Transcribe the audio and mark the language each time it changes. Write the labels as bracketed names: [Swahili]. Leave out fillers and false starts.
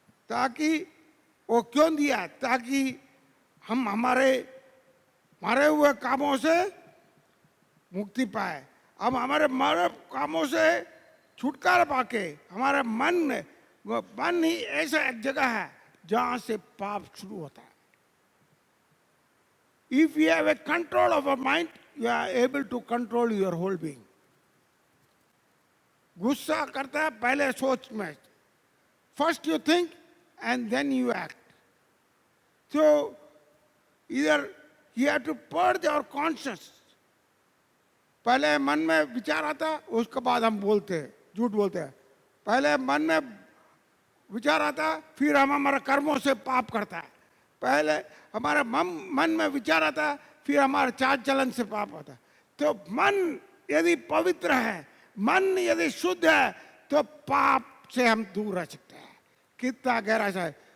[Hindi] ताकि वो क्यों दिया? ताकि हम हमारे मरे हुए कामों से मुक्ति पाए। अब हमारे मरे कामों से छुटकारा पाके हमारा मन ही ऐसा एक जगह है जहां से पाप शुरू होता है। [English] If you have a control of a mind, you are able to control your whole being. [Hindi] गुस्सा करता है पहले सोच में, [English] first you think and then you act. So either you have to purge our conscience. [Hindi] पहले मन में विचार आता है, उसके बाद हम बोलते हैं, झूठ बोलते हैं। पहले मन में विचार आता है, फिर हम हमारे कर्मों से पाप करता है। पहले हमारे मन में विचार आता है, फिर हमारे चाल चलन से पाप होता है। तो मन यदि पवित्र है, मन यदि शुद्ध है, तो पाप से हम दूर रह सकते हैं। कितना गहरा सा है।